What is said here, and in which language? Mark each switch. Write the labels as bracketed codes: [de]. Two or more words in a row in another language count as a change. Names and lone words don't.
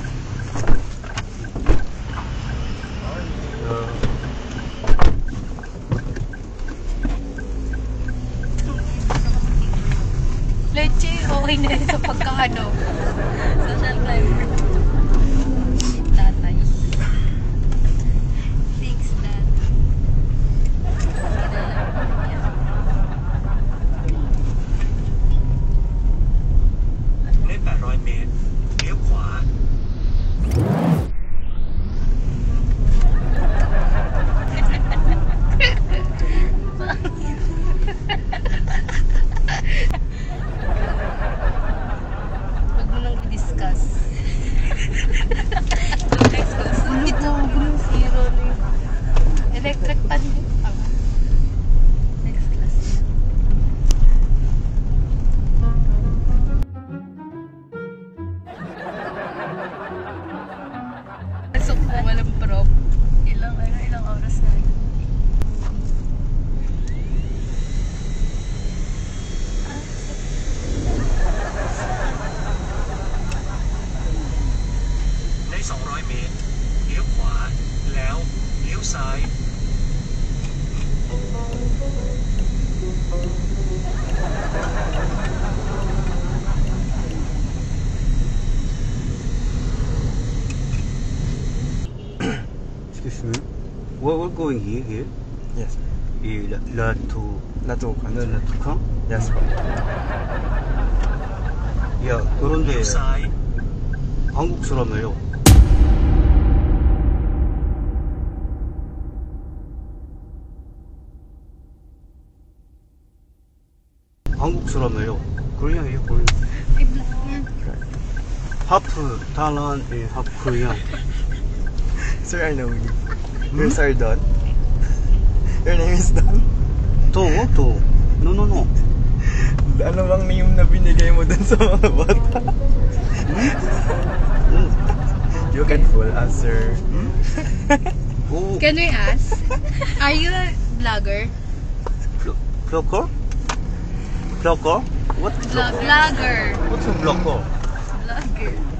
[tl] Leche, okay na rin sa pagkakano. [en] Social climber. Tatay. Thanks, Dad. [th] เลข800 เมตรเลี้ยวขวา [tl] Huwag mo nang i-discuss. [en] Next question. [tl] Ito, zero na yun. [en] Electric pan yun. Next class. [tl] Pasok po, walang prop. Ilang oras na yun. [th] ใน200 เมตรเลี้ยวขวาแล้วเลี้ยวซ้าย [en] Excuse me. We're going here. Yes. Latukan. Latukan. Yes. [ko] 야, 그런데 [th] เลี้ยวซ้าย [ko] 한국 사람이에요. 한국 사람이에요. 코리안이에요, 코리안. [en] half Thailand, half Korean. Sir, I know you. You're Sir Don. Your name is Don. [ko] 또. [en] No. [tl] Ano bang name na binigay mo dun sa mga bata? [en] You can fool us, sir. [ko] 오, [en] Can we ask? Are you a vlogger? [ko] 블로거? 블로거? [en] What? Vlogger. What's a blogger? Vlogger.